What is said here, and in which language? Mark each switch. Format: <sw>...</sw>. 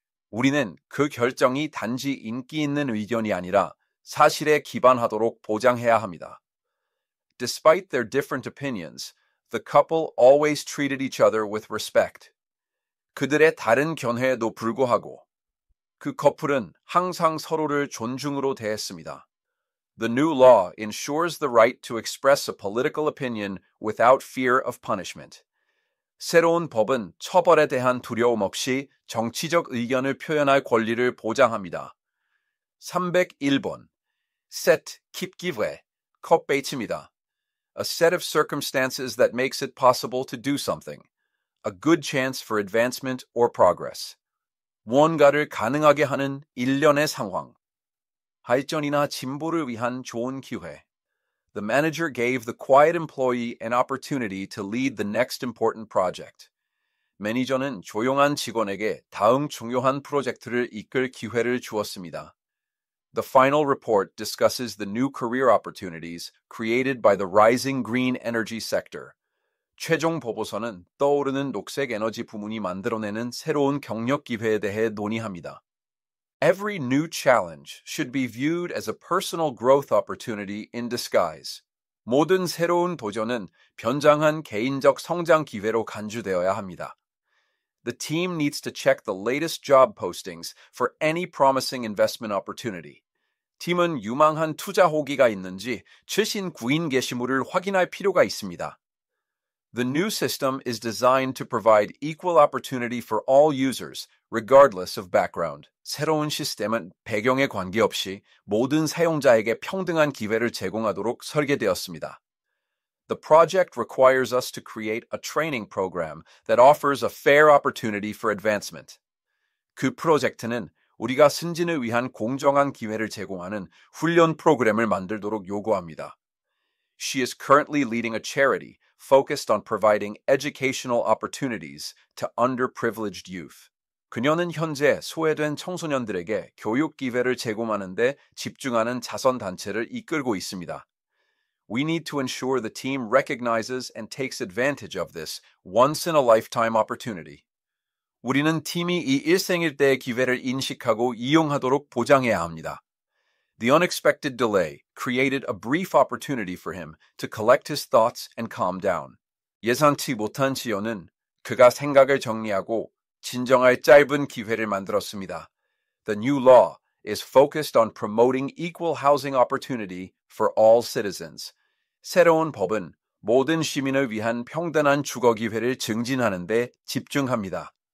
<ko>우리는 그 결정이 단지 인기 있는 의견이 아니라 사실에 기반하도록 보장해야 합니다.</ko> <en>Despite their different opinions, the couple always treated each other with respect.</en> <ko>그들의 다른 견해에도 불구하고 그 커플은 항상 서로를 존중으로 대했습니다.</ko> <en>The new law ensures the right to express a political opinion without fear of punishment.</en> <ko>새로운 법은 처벌에 대한 두려움 없이 정치적 의견을 표현할 권리를 보장합니다. 301번 Set 킵기회 컵베이츠입니다.</ko> <en>A set of circumstances that makes it possible to do something. A good chance for advancement or progress.</en> <ko>무언가를 가능하게 하는 일련의 상황. 발전이나 진보를 위한 좋은 기회.</ko> <en>The manager gave the quiet employee an opportunity to lead the next important project.</en> <ko>매니저는 조용한 직원에게 다음 중요한 프로젝트를 이끌 기회를 주었습니다.</ko> <en>The final report discusses the new career opportunities created by the rising green energy sector.</en> <ko>최종 보고서는 떠오르는 녹색 에너지 부문이 만들어내는 새로운 경력 기회에 대해 논의합니다.</ko> <en>Every new challenge should be viewed as a personal growth opportunity in disguise.</en> <ko>모든 새로운 도전은 변장한 개인적 성장 기회로 간주되어야 합니다.</ko> <en>The team needs to check the latest job postings for any promising investment opportunity.</en> <ko>팀은 유망한 투자 호기가 있는지 최신 구인 게시물을 확인할 필요가 있습니다.</ko> <en>The new system is designed to provide equal opportunity for all users, regardless of background.</en> <ko>새로운 시스템은 배경에 관계없이 모든 사용자에게 평등한 기회를 제공하도록 설계되었습니다.</ko> <en>The project requires us to create a training program that offers a fair opportunity for advancement.</en> <ko>그 프로젝트는 우리가 승진을 위한 공정한 기회를 제공하는 훈련 프로그램을 만들도록 요구합니다.</ko> <en>She is currently leading a charity focused on providing educational opportunities to underprivileged youth.</en> <ko>그녀는 현재 소외된 청소년들에게 교육 기회를 제공하는 데 집중하는 자선단체를 이끌고 있습니다.</ko> <en>We need to ensure the team recognizes and takes advantage of this once-in-a-lifetime opportunity.</en> <ko>우리는 팀이 이 일생일대의 기회를 인식하고 이용하도록 보장해야 합니다.</ko> <en>The unexpected delay created a brief opportunity for him to collect his thoughts and calm down.</en> <ko>예상치 못한 지연은 그가 생각을 정리하고 진정할 짧은 기회를 만들었습니다.</ko> <en>The new law is focused on promoting equal housing opportunity for all citizens.</en> <ko>새로운 법은 모든 시민을 위한 평등한 주거 기회를 증진하는 데 집중합니다.</ko>